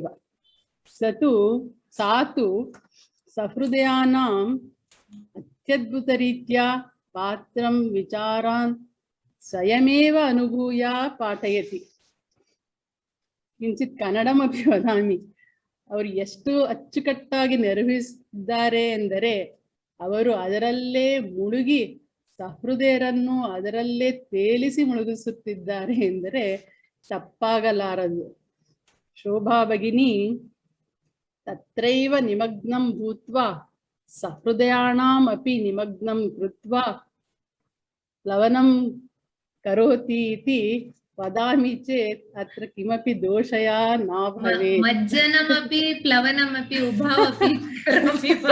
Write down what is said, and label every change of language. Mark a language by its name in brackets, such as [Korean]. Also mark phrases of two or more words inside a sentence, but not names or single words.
[Sanskrit] सा तु सहृदयानाम् अत्यद्भुतरीत्या पात्रं विचारान् स्वयमेव अनुभूय पाठयति. किंचित कन्नडमपि वदामि. [Kannada] ಅವರು ಎಷ್ಟು ಅಚ್ಚುಕಟ್ಟಾಗಿ ನಿರ್ವಹಿಸಿದ್ದಾರೆ ಎಂದರೆ ಅವರು ಅದರಲ್ಲೇ ಮುಳುಗಿ ಸಹೃದಯರನ್ನು ಅದರಲ್ಲೇ ತೇಲಿಸಿ ಮುಳುಗಿಸುತ್ತಿದ್ದಾರೆ ಎಂದರೆ ತಪ್ಪಾಗಲಾರದು. [Sanskrit] ಶೋಭಾ ಭಗಿನಿ ತತ್ರೈವ ನಿಮಗ್ನಂ ಭೂತ್ವಾ ಸಹೃದಯಾನಾಂ ಅಪಿ ನಿಮಗ್ನಂ ಕೃತ್ವಾ ಪ್ಲವನಂ ಕರೋತಿ ಇತಿ वदामि चेत् अत्र किमपि दोषया न भवेत्. मज्जनमपि प्लवनमपि उभावपि करोमि वा?